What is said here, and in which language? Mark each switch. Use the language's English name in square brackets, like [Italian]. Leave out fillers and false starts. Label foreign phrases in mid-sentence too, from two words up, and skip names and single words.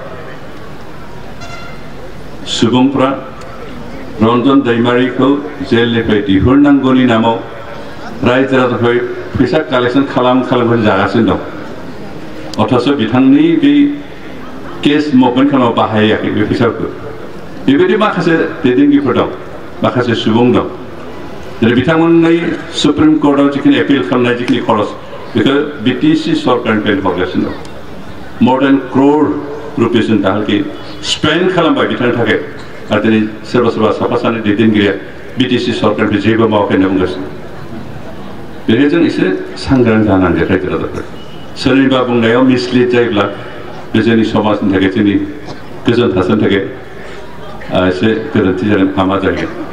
[Bodo] सुबुंफ्रा रन्जन दैमारिखौ जेलनिफ्राय दिहुननांगौनि नामाव रायजो राजानिफ्राय फैसा कालेक्सन खालामनानै जागासिनो दं अथच बिथांनि बे [English] case movement [Bodo] खालामनायाव बाहायाखै बे फैसाफोरखौ बेबायदि माखासे दैदेनगिरिफोर दं माखासे सुबुं दं जेरै बिथांमोननि सुप्रिम कोर्टआव जिखिनि एपिल खालामनाय जिखिनि खरस बेखौ बिटिसि सरकारनिफ्राय हरगासिनो दं [English] more than crore rupees [Bodo] दाहालखि स्पेन्ड खालामबाय बिथांनि थाखाय आरो दिनै सोरबा सोरबा साफा सानै दैदेनगिरिया बिटिसि सरकारनिफ्राय जेबो मावाखै होनना बुंगासिनो बेनिखायनो जों एसे सांग्रां जानांगोन रायजो राजाफोर सोरनिबा बुंनायाव मिसलिड जायोब्ला बे जोंनि समाजनि थाखाय जोंनि गोजोन थासारिनि थाखाय एसे गोरोन्थि जागोन हामा जागोन